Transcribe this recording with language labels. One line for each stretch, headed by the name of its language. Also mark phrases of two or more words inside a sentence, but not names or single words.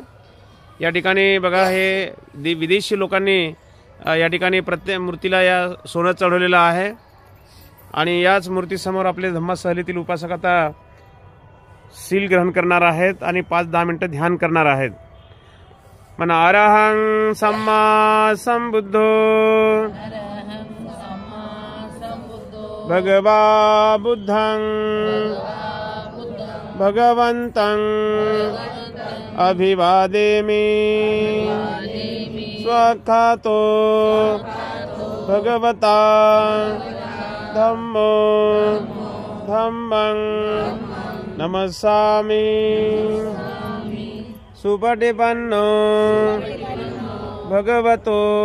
Marathi: या ठिकाणी बघा हे विदेशी लोकांनी या ठिकाणी प्रत्येक मूर्तीला या सोनं चढवलेलं आहे आणि याच मूर्तीसमोर आपले धम्मसहलीतील उपासक आता सील ग्रहण करणार आहेत आणि 5-10 मिनिटं ध्यान करणार आहेत.
Pali: मन अरहं सम्मा संबुद्धो भगवा बुद्धं भगवन्तं अभिवादेमि स्वखातो भगवता धम्मो धम्मं नमस्सामि सुपटिपन्नो भगवतो